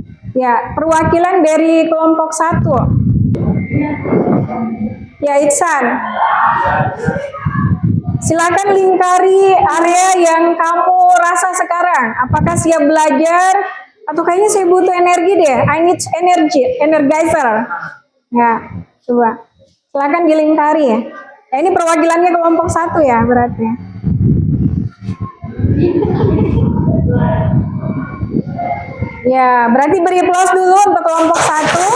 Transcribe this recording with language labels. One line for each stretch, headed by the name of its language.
Indonesian: Ya, perwakilan dari kelompok 1. Ya, Iksan. Silakan lingkari area yang kamu rasa sekarang. Apakah siap belajar? Atau kayaknya saya butuh energi deh.
English: I need energy, energizer.
Indonesian: Ya, coba. Silakan dilingkari ya. Ini perwakilannya kelompok 1 ya berarti. Ya, berarti beri plus dulu untuk kelompok 1.